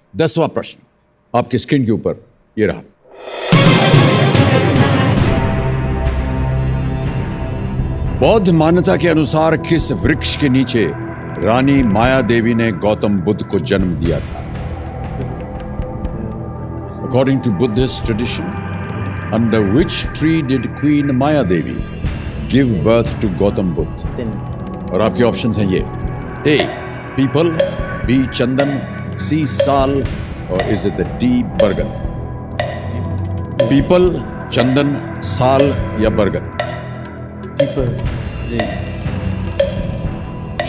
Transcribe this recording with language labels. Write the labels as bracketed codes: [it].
[hi] 10वां प्रश्न आपके स्क्रीन के ऊपर ये रहा। बौद्ध मान्यता के अनुसार किस वृक्ष के नीचे रानी माया देवी ने गौतम बुद्ध को जन्म दिया था? [en] According to Buddhist tradition, under which tree did Queen Maya Devi give birth to Gautam Buddha? [hi] और आपके ऑप्शंस हैं ये: A, people, B, Chandan, C, साल, और [en] is it the [hi] D, बरगद? पीपल, चंदन, साल या बरगद? पीपल। जी।